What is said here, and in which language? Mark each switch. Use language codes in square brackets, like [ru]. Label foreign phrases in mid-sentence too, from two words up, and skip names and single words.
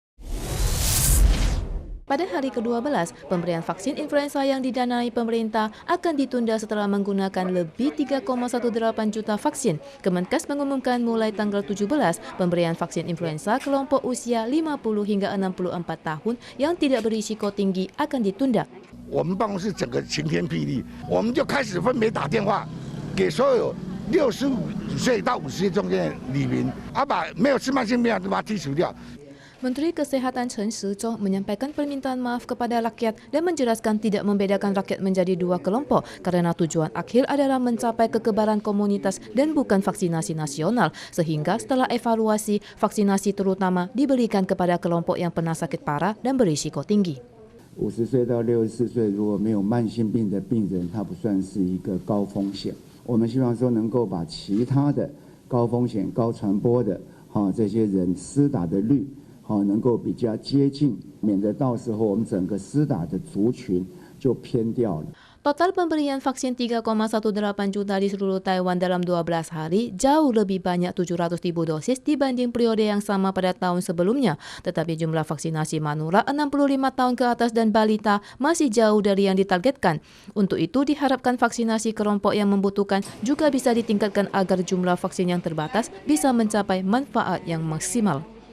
[id] Pada hari ke-12, pemberian vaksin influenza yang didanai pemerintah akan ditunda setelah menggunakan lebih 3,18 juta vaksin. Kemenkes mengumumkan mulai tanggal 17, pemberian vaksin influenza kelompok usia 50 hingga 64 tahun yang tidak berisiko tinggi akan ditunda. [zh] 我们办公室整个晴天霹雳，我们就开始分别打电话给所有65岁到50岁中间的里民，把没有吃慢性病的都把它剔除掉。 [id] Menteri Kesehatan Chen Shizhong menyampaikan permintaan maaf kepada rakyat dan menjelaskan tidak membedakan rakyat menjadi 2 kelompok karena tujuan akhir adalah mencapai kekebalan komunitas dan bukan vaksinasi nasional, sehingga setelah evaluasi, vaksinasi terutama diberikan kepada kelompok yang pernah sakit parah dan berisiko tinggi. [zh] 50 岁到64岁如果没有慢性病的病人，他不算是一个高风险。我们希望说能够把其他的高风险、高传播的这些人施打的率。能够比较接近，免得到时候我们整个施打的族群就偏掉了。 [id] Total pemberian vaksin 3,18 juta di seluruh Taiwan dalam 12 hari jauh lebih banyak 700.000 dosis dibanding periode yang sama pada tahun sebelumnya. Tetapi jumlah vaksinasi manula 65 tahun ke atas dan balita masih jauh dari yang ditargetkan. Untuk itu diharapkan vaksinasi kelompok yang membutuhkan juga bisa ditingkatkan agar jumlah vaksin yang terbatas bisa mencapai manfaat yang maksimal.